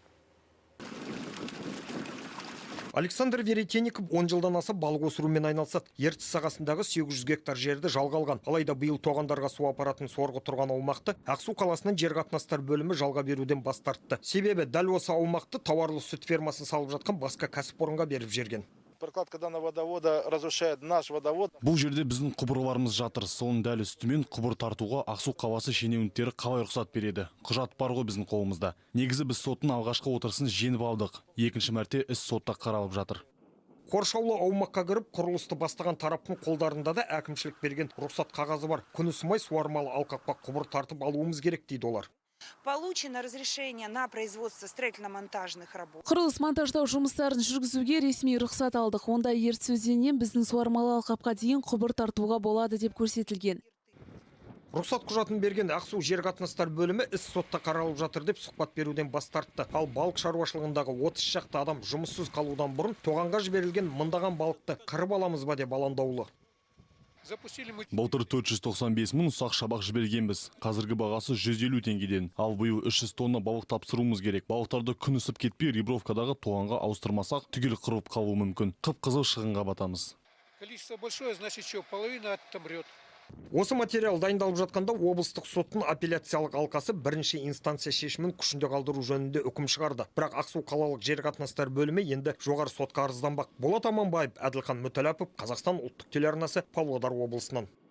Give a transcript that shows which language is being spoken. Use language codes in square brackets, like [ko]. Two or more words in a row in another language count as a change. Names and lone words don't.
[kk] Александр Веретенников 10 жылдан аса балық өсірумен айналысады. Ертіс сағасындағы 800 гектар жерді жалға алған. Алайда биыл тоғандарға су апаратын сорғы тұрған аумақты Ақсу қаласының жер қатынастар бөлімі жалға беруден бас тартты. Себебі дәл осы аумақты тауарлы сүт фермасын салып жатқан басқа кәсіпорынға беріп жерген. [ru] Прокладка данного водовода разрушает наш водовод. [kk] Бұл жерде біздің құбырларымыз жатыр. Соның дәл үстімен құбыр тартуға Ақсу қаласы шенеуніктері қалай рұқсат береді? Құжат бар ғой біздің қолымызда. Негізі біз соттың алғашқы отырысын жеңіп алдық. Екінші мәрте іс сотта қаралып жатыр. Қоршаулы аумаққа кіріп, құрылысты бастаған тараптың қолдарында да әкімшілік берген рұқсат қағазы бар. Күні сумай суармалы алқапқа құбыр тартып алуымыз керек дейді олар. [ru] Получено разрешение на производство строительно-монтажных работ. [kk] Құрылыс монтаждау жұмыстарын жүргізуге ресми рұқсат алдық. Онда Ертіс өзенінен біздің суармалы алқапқа дейін құбыр тартуға болады деп көрсетілген. Рұқсат құжатын берген Ақсу жер қатынастар бөлімі іс сотта қаралып жатыр деп сұхбат беруден бас тартты. Ал балық шаруашылығындағы 30 шақты адам жұмыссыз қалудан бұрын тоғанға жіберілген мыңдаған балықты қырып аламыз ба деп алаңдаулы. Былтыр 495 мың ұсақ шабақ жібергенбіз. Қазіргі бағасы 150 теңгеден. Ал биыл 300 тонна балық тапсыруымыз керек. Балықтарды күн ысып кетпей ребровкадағы тоғанға ауыстырмасақ, түгел қырып қалуы мүмкін. Қып-қызыл шығынға батамыз. [ru] Количество большое, значит, что половина отомрет. [kk] Осы материал дайындалып жатқанда облыстық соттың апелляциялық алқасы бірінші инстанция шешімін күшінде қалдыру жөнінде үкім шығарды. Бірақ Ақсу қалалық жер қатынастар бөлімі енді жоғары сотқа арызданбақ. Болат Аманбаев, Әділхан Мүтәләпов, Қазақстан ұлттық телеарнасы, Павлодар облысынан.